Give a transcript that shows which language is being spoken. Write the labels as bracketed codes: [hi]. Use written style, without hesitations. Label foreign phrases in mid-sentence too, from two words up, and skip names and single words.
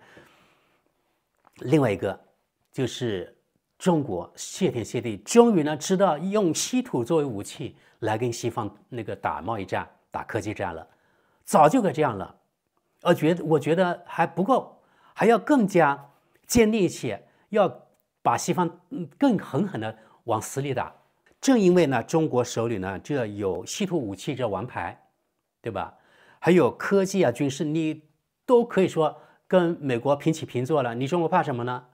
[zh] 另外一個就是中國謝天謝地，終於呢知道用稀土作為武器來跟西方那個打貿易戰、打科技戰了，早就該這樣了。我覺得還不夠，還要更加堅定一些，要把西方更狠狠的往死裡打。正因為呢，中國手裡呢這有稀土武器這王牌，對吧？還有科技啊、軍事，你都可以說跟美國平起平坐了。你中國怕什麼呢？